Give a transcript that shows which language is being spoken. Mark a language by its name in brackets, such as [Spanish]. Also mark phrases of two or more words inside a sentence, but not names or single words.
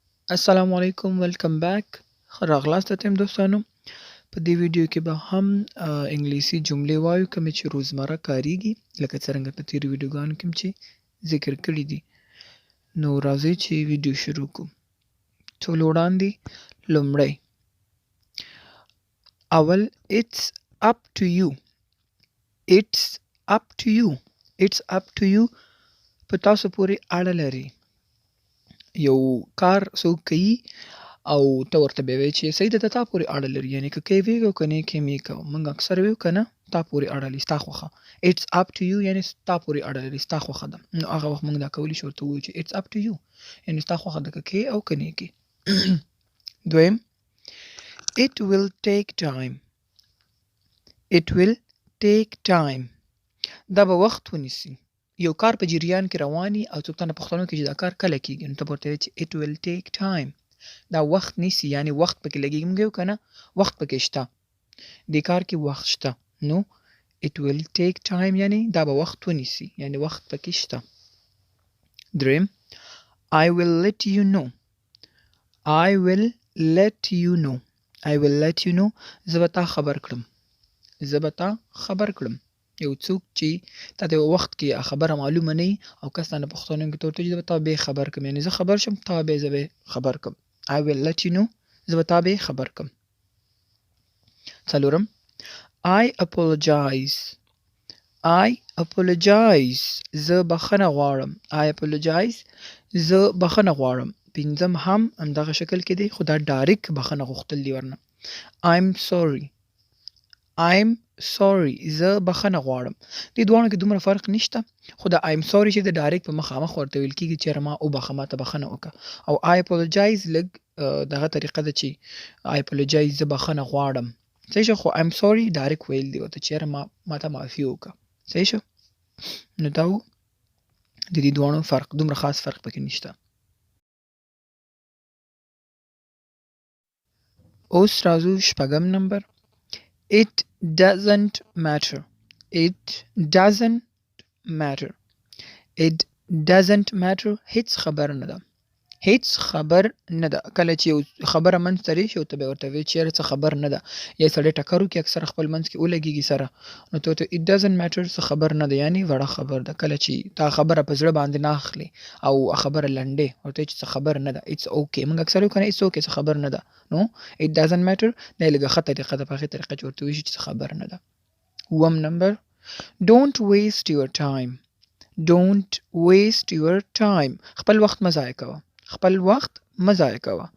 [Pashto] السلام علیکم [English] welcome back [Pashto] راغلاست تم دوستانو په دې ویډیو کې به هم انګلیسي جملې وایو کومې چې روزمره کاریږي لکه څرنګه په تیرو ویډیوګانو کې چې ذکر کړي دي. نو راځئ چې ویډیو شروع کړو. ټول وړاندې لومړی اول [English] it's up to you it's up to you it's up to you [Pashto] په تاسو پورې اړه لري. یو کار څوک کوي او ته ورته بیا وایې چې صحیح ده د تا پورې اړه لري، یعنې که کوې ویې کوه که نه یې کوې مې کوه. موږ اکثر ویو که نه تا پورې اړه لري ستا خوښه. [English] it's up to you [Pashto] یعنې ستا پورې اړه لري ستا خوښه ده. نو هغه وخت موږ دا کولی شو ورته ووایو چې [English] it's up to you [Pashto] یعنې ستا خوښه ده که کوې او که نه یې کوې. دویم [English] it will take time it will take time [Pashto] دا به وخت ونیسي. یو کار په جریان کې روان وي او څوک تانه پوښتنه وکړي چې دا کار کله کېږي نو ته به ورته وایې چې [English] it will take time [Pashto] دا وخت نیسي، یعنې وخت پکې لګېږي. موږ ویو که نه وخت پکې شته، دې کار کې وخت شته. نو [English] it will take time [Pashto] یعنې دا به وخت ونیسي، یعنې وخت پکې شته. دریم [English] I will let you know I will let you know I will let you know [Pashto] زه به تا خبر کړم زه به تا خبر کړم. یو څوک چې تا ته وخت کې خبره معلومه نه وي او کس تا نه پوښتنه وکړي ته ورته وایي زه به تا بې خبر کړم، یعنې زه خبر شم تا بې زه بې خبر کړم. [English] I will let you know [Pashto] زه به تا بې خبر کړم. څلورم [English] I apologize [Pashto] زه بخښنه غواړم [English] I apologize [Pashto] زه بخښنه غواړم. پنځم هم همدغه شکل کې دی خو دا ډایرکټ بخښنه غوښتل دي ورنه. [English] I'm sorry [Pashto] زه بخښنه غواړم. دې دواړو کې دومره فرق نشته خو دا [English] I'm sorry [Pashto] چې د ډایرکټ په مخامخ ورته ویل کېږي چې یاره ما وبخښه ما ته بخښنه وکړه، او [English] I apologize [Pashto] لږ دغه طریقه ده چې [English] I apologize [Pashto] زه بخښنه غواړم صحیح شو، خو [English] I'm sorry [Pashto] ډایرکټ ویل دي ورته چې یاره ما ته معافي وکړه صحیح شو. نو دا و د دې دواړو فرق، دومره خاص فرق پکې نشته. اوس راځو شپږم نمبر [English] It doesn't matter [Pashto] هیڅ خبر نه ده کله چې یو خبره منځ ته راشي او ته به ورته وایې چې یاره څه خبر نه ده، یا سړی ټکر وکړي اکثره خپل منځ کې ولګېږي سره نو ته ورته [English] it doesn't matter [Pashto] څه خبر نه ده یعنې وړه خبر ده. کله چې تا خبره په زړه باندې نه اخلي او خبره لنډې ورته وایې چې څه خبر نه ده [English] it's okay. [Pashto] موږ اکثر وایو که نه [English] it's okay [Pashto] څه خبر نه ده. نو [English] it doesn't matter [Pashto] دا یې لږه ښه طریقه ده په هغې طریقه چې ورته ووایي چې څه خبر نه ده. اووم نمبر [English] don't waste your time [Pashto] خپل وخت مه ضایع کوه.